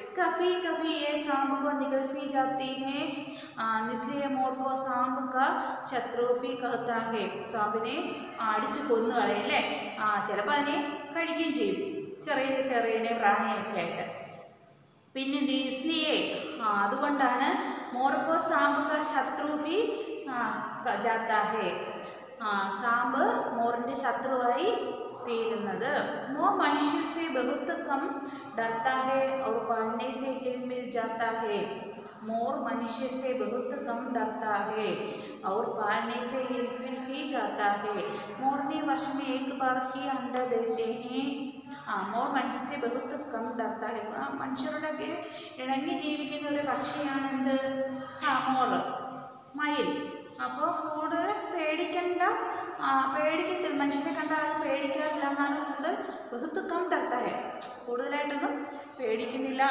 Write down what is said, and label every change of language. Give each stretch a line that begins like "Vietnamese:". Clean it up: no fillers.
Hindi: कभी कभी ये सांप को निगल भी जाती है, इसलिए मोर को सांप का शत्रु भी कहता है.
Malayalam: സാമ്പിനെ അടിച്ച് കൊന്നു കളയും അല്ലേ? ചിലപ്പോൾ അതിനെ കഴിക്കുകയും ചെയ്യും, ചെറിയ ചെറിയ പ്രാണിയൊക്കെ ആയിട്ട്.
Hindi: പിന്നെ इसलिए
Malayalam: അതുകൊണ്ടാണ്
Hindi: मोर को सांप का शत्रु भी जाता है.
Malayalam: സാമ്പ് മോറിൻ്റെ ശത്രുവായി തീരുന്നത്.
Hindi: मोर मनुष्य से बहुत कम डरता है और पालने से हिल मिल जाता है. मोर मनुष्य से बहुत कम डरता है और पालने से हिल मिल ही जाता है. मोरनी वर्ष में एक बार ही अंडा देते हैं. मोर मनुष्य से बहुत कम डरता है.
Malayalam: മനുഷ്യരുടെയൊക്കെ ഇണങ്ങി ജീവിക്കുന്ന ഒരു പക്ഷിയാണ് എന്ത്? മോർ, മയിൽ. അപ്പോൾ കൂടുതൽ പേടിക്കണ്ട, പേടിക്കത്തില്ല, മനുഷ്യനെ കണ്ടാൽ അത് പേടിക്കാറില്ല. എന്നാലും കൂടുതൽ
Hindi: ബഹുത്ത് കം ഡർത്താ ഹെ,
Malayalam: കൂടുതലായിട്ടൊന്നും പേടിക്കുന്നില്ല.